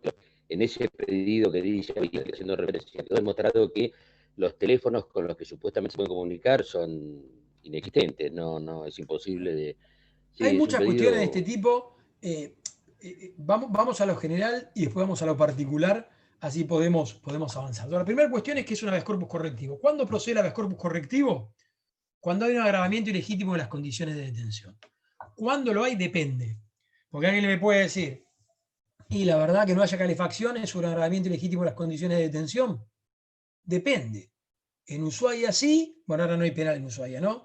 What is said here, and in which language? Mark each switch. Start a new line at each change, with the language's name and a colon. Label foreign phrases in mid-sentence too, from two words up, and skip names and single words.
Spanish: En ese pedido que dice Abril, haciendo referencia, quedó demostrado que los teléfonos con los que supuestamente se pueden comunicar son inexistentes, no es imposible de... Sí, hay muchas cuestiones de este tipo. Vamos a lo general y después vamos a lo particular, así podemos avanzar. La primera cuestión es que es un
Latin: habeas corpus
Spanish: correctivo. ¿Cuándo procede el
Latin: habeas corpus
Spanish: correctivo? Cuando hay un agravamiento ilegítimo de las condiciones de detención. ¿Cuándo lo hay? Depende. Porque alguien me puede decir, y la verdad que no haya calefacción es un agravamiento ilegítimo de las condiciones de detención. Depende. En Ushuaia sí, bueno, ahora no hay penal en Ushuaia, ¿no?